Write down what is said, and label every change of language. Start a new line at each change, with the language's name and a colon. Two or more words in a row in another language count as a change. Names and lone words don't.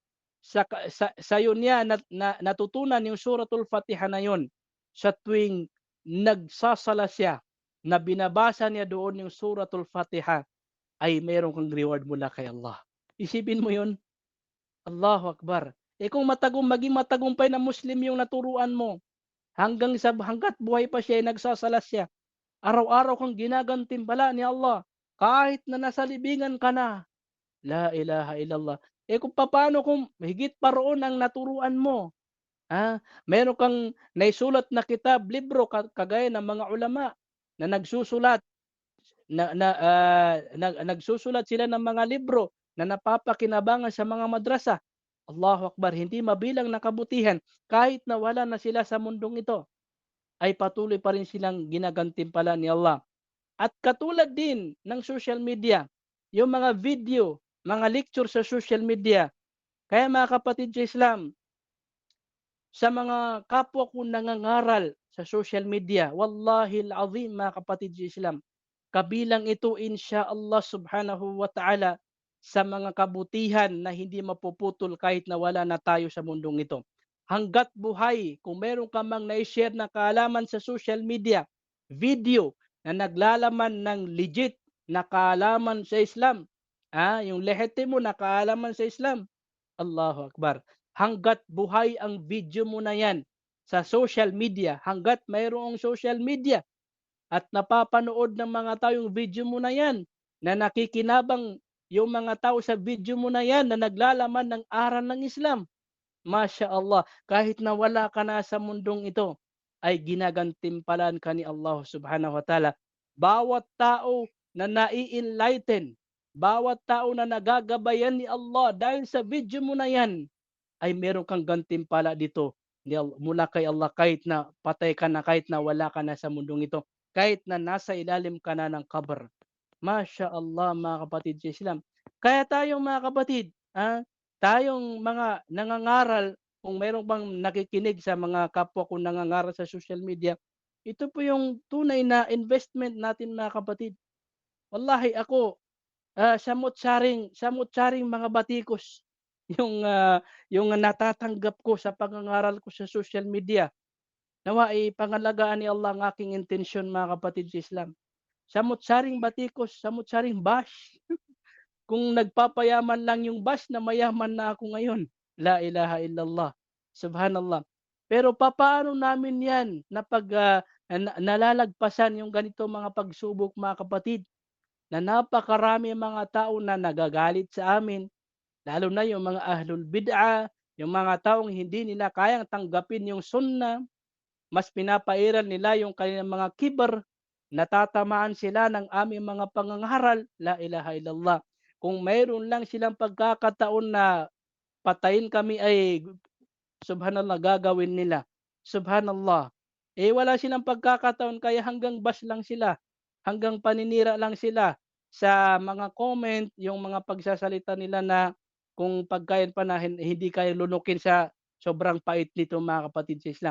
Filipino: sa niya natutunan yung Suratul Fatiha na yon, sa tuwing nagsasala siya na binabasa niya doon yung Suratul Fatiha, ay meron kang reward mula kay Allah. Isipin mo yon.
Arabic: الله أكبر.
Filipino: Kung maging matagumpay na Muslim yung naturuan mo, hanggat buhay pa siya ay nagsasala siya, araw-araw kang ginagantimpala ni Allah kahit na nasa libingan ka na.
Arabic: لا إله إلا الله.
Filipino: Kung paano kung higit pa roon ang naturuan mo? Meron kang naisulat na kitab, libro, kagaya ng mga ulama na nagsusulat nagsusulat sila ng mga libro na napapakinabangan sa mga madrasa.
Arabic: الله أكبر,
Filipino: hindi mabilang na kabutihan kahit na wala na sila sa mundong ito, ay patuloy pa rin silang ginagantimpala ni Allah. At katulad din ng
English: social media,
Filipino: yung mga video, mga lecture sa
English: social media.
Filipino: Kaya mga kapatid sa Islam, sa mga kapwa ko nangangaral sa
English: social media,
Arabic: والله العظيم
Filipino: mga kapatid sa Islam, kabilang ito
Arabic: إن شاء الله سبحانه وتعالى
Filipino: sa mga kabutihan na hindi mapuputol kahit na wala na tayo sa mundong ito. Hanggat buhay, kung meron ka mang na-share na kaalaman sa
English: social media,
Filipino: video na naglalaman ng legit na kaalaman sa Islam, yung lehitimo na kaalaman sa Islam,
Arabic: الله أكبر.
Filipino: Hanggat buhay ang video mo na yan sa
English: social media,
Filipino: hanggat mayroong
English: social media
Filipino: at napapanood ng mga tao yung video mo na yan, na nakikinabang yung mga tao sa video mo na yan na naglalaman ng aral ng Islam,
Arabic: ما شاء الله,
Filipino: kahit na wala ka na sa mundong ito, ay ginagantimpalan ka ni
Arabic: الله سبحانه وتعالى.
Filipino: Bawat tao na nai-enlighten, bawat tao na nagagabayan ni Allah dahil sa video mo na yan, ay meron kang gantimpala dito mula kay Allah kahit na patay ka na, kahit na wala ka na sa mundong ito, kahit na nasa ilalim ka na ng kabar.
Arabic: ما شاء الله
Filipino: mga kapatid sa Islam. Kaya tayong mga kapatid, tayong mga nangangaral, kung meron bang nakikinig sa mga kapwa ko nangangaral sa
English: social media,
Filipino: ito po yung tunay na investment natin mga kapatid. Wallahi ako, samot-saring mga batikos yung natatanggap ko sa pangangaral ko sa
English: social media.
Filipino: Nawa ay pangalagaan ni Allah ang aking intensyon mga kapatid sa Islam. Samot-saring batikos, samot-saring bash. Kung nagpapayaman lang yung bash na mayaman na ako ngayon.
Arabic: لا إله إلا الله. سبحان الله.
Filipino: Pero papaano namin yan na nalalagpasan yung ganito mga pagsubok mga kapatid, na napakarami mga tao na nagagalit sa amin, lalo na yung mga
Arabic: أهل البدعة,
Filipino: yung mga taong hindi nila kayang tanggapin yung sunnah, mas pinapairal nila yung kanilang mga kiber, natatamaan sila ng aming mga pangangaral,
Arabic: لا إله إلا الله.
Filipino: Kung mayroon lang silang pagkakataon na patayin kami ay subhanallah gagawin nila. Subhanallah. Wala silang pagkakataon kaya hanggang bash lang sila, hanggang paninira lang sila sa mga comment, yung mga pagsasalita nila na kung pagkain pa na hindi kayo lunukin sa sobrang pait nito mga kapatid sa Islam.